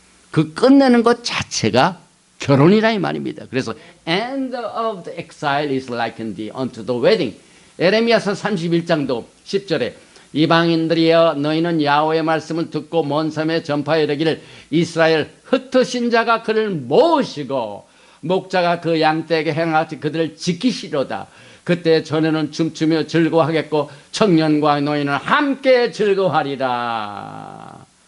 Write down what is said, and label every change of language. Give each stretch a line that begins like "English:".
Korean: 그 끝내는 것 자체가 결혼이라 이 말입니다. 그래서
English: end of the exile is likened unto the wedding.
Korean: 에레미야서 31장도 10절에 이방인들이여 너희는 야훼의 말씀을 듣고 먼 섬에 전파하여 이르기를 이스라엘 흩으신 자가 그를 모시고 목자가 그 양떼에게 행하듯이 그들을 지키시로다. 그때 전에는 춤추며 즐거워하겠고 청년과 노인은 함께 즐거워하리라.